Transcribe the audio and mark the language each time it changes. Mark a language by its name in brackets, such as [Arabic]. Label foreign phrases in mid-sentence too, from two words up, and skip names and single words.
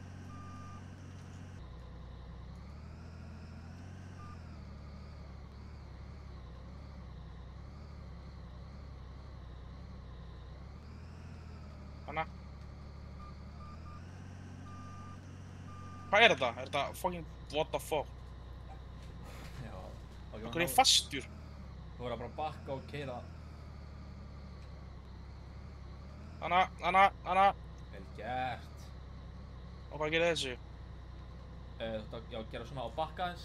[Icelandic] Hanna. Hvað er þetta? Er þetta [English] fucking what the fuck? [Icelandic] Já. Hvað er ég fastur? Þú verður bara að bakka og keyra. Hanna. Vel gert. Og hvað gerir þessu? Þú ætti að gera svona á bakka aðeins.